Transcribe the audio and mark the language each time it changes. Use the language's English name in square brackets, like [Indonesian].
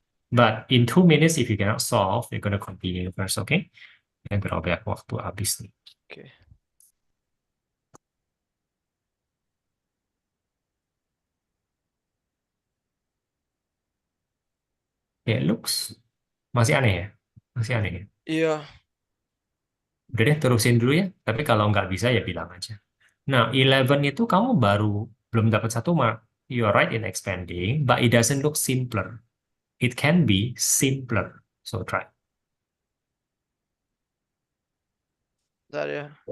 [English] But in 2 minutes, if you cannot solve, you're gonna continue first, okay? [Indonesian] Yang berapa banyak waktu habis nih. Oke. [English] It looks [Indonesian] masih aneh ya? Masih aneh ya? Iya. Udah deh, terusin dulu ya. Tapi kalau nggak bisa, ya bilang aja. Nah, 11 itu kamu baru belum dapat 1 mark. [English] You're right in expanding, but it doesn't look simpler. It can be simpler. So try. [Indonesian] Bentar ya.